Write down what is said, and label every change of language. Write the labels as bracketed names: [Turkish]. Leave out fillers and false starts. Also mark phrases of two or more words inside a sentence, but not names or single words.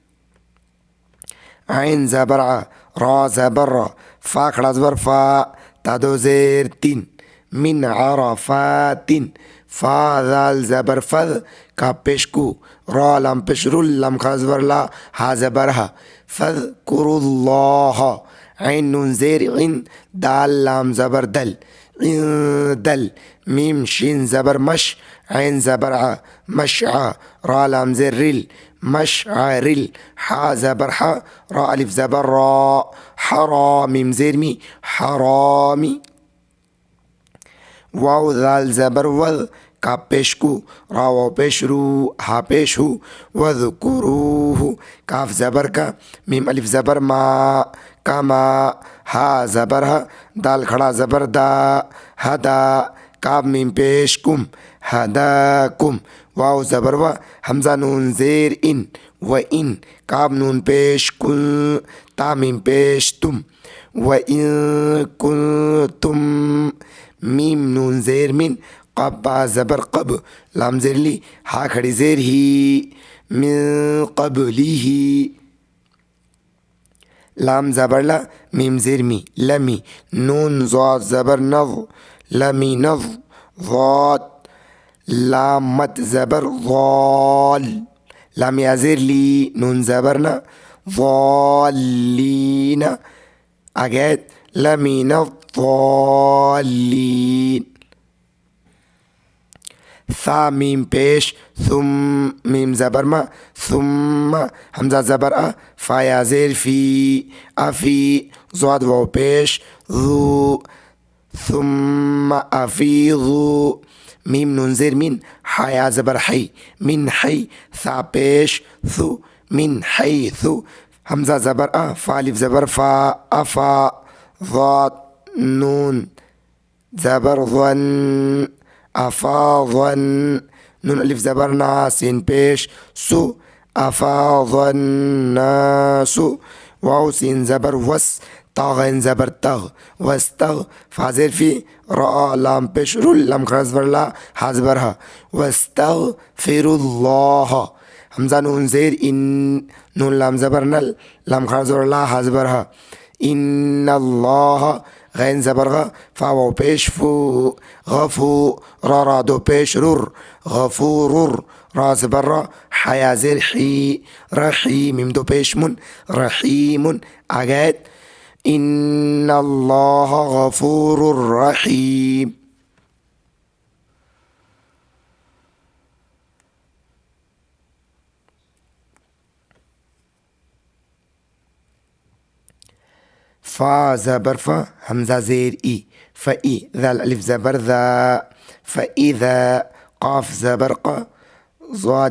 [Urdu] عین زبر ع، را زبر را، فا کھڑا زبر فا، تا دو زیر تین، من عرفات، فا ذال زبر فذ، کاف پیش کو، را لام پیش رل، لام کھڑا زبر لا، ہا زبر ہا، [Arabic] فاذکروا اللہ، [Urdu] عین نون زیر عن، دال لام زبر دل، دل، میم شین زبر مش، عین زبر ع، مشع، را لام زیر رل، مشعرل، حا زبر حا، را الف زبر را، حرا میم زیر می، حرامی، واو ذال زبر وذ، کاف پیش کو، را واو پیش رو، ہا پیش ہو، وذکروہ، کاف زبر کا، میم الف زبر ما، کما، ہا زبر ہا، دال کھڑا زبر دا، ہدا، کاف میم پیش کم، ہداکم، واو زبر و، حمزہ نون زیر ان، [Arabic] و ان، [Urdu] کاف نون پیش کن، تا میم پیش تم، [Arabic] و ان کنتم، [Urdu] میم نون زیر من، قب با زبر قب، لام زیر لی، ہا کھڑی زیر ہی، [Arabic] من قبلی، [Urdu] لام زبر لا، میم زیر می، لمی، نون ضاد زبر نظ، لمی نظ، ضاد، لام مد زبر ضال، لام یا زیر لی، نون زبر نا، ضالین. آگے [Arabic] لمن الضالین، [Urdu] ثا میم پیش ثم، میم زبر ما، ثم، حمزہ زبر ا، فا یا زیر فی، افی، ضاد واو پیش ذو، [Arabic] ثم افیضو، [Urdu] میم نون زیر من، حا یا زبر حی، [Arabic] من حی، [Urdu] ثا پیش ثو، [Arabic] من حیثو، [Urdu] حمزہ زبر ا، فا الف زبر فا، افا، ضاد نون زبر ظن، افاظن، نون الف زبر نا، سین پیش سو، [Arabic] افاظ الناس، [Urdu] واو سین زبر وس، تا غین زبر تغ، واستغ، فا زیر فی، را لام پیش رل، لام کھڑا زبر لا، ہا زبر ہا، [Arabic] واستغفر اللہ، [Urdu] حمزہ نون زیر ان، نون لام زبر نل، لام کھڑا زبر لا، ہا زبر ہا، [Arabic] ان اللہ، [Urdu] غین زبر غ، فا واو پیش فو، غفو، را دو پیش رر، غفورر، را زبر را، حیا زیر حی، رحیم، میم دو پیش من، رحیم. آگے [Arabic] ان اللہ غفور رحیم. [Urdu] فا زبر فا، حمزہ زیر ای، فئی، ذال الف زبر ذا، فإذا، قاف زبر قا، ضاد